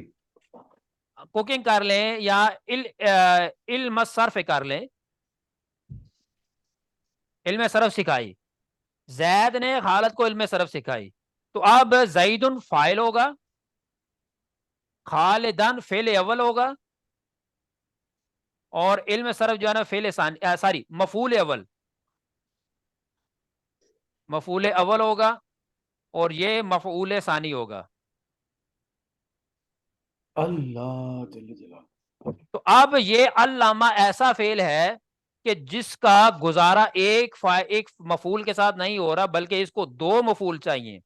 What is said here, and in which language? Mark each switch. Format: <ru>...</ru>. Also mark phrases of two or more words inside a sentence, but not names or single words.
<ur>کوکنگ کر لیں یا علم صرف کر لیں. علم صرف سکھائی، زید نے خالد کو علم صرف سکھائی. تو اب زید فاعل ہوگا، خالدن فعل اول ہوگا، اور علم صرف جو ہے نا فعل ثانی، مفعول اول، مفعول اول ہوگا، اور یہ مفعول ثانی ہوگا.</ur> <ar>اللہ جل جلالہ.</ar> <ur>تو اب یہ علامہ ایسا فعل ہے کہ جس کا گزارا ایک مفعول کے ساتھ نہیں ہو رہا، بلکہ اس کو دو مفعول چاہیے.</ur>